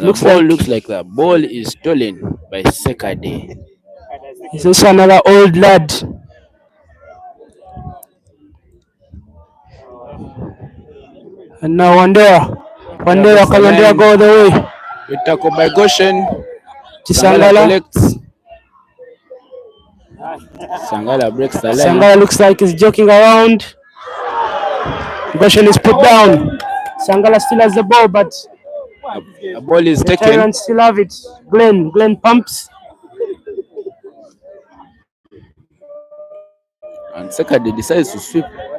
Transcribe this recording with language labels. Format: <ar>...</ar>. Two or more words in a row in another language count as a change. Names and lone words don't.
<en>the ball is stolen by Sekade. He's also another old lad. And now Wandera can Wandera go the way. Good tackle by Goshen. Sangala Sangala. collects. Sangala breaks the line. Sangala looks like he's joking around. Goshen is put down. Sangala still has the ball, but the ball is the taken. Tyrants still have it. Glenn pumps. And Sekade decides to sweep.</en>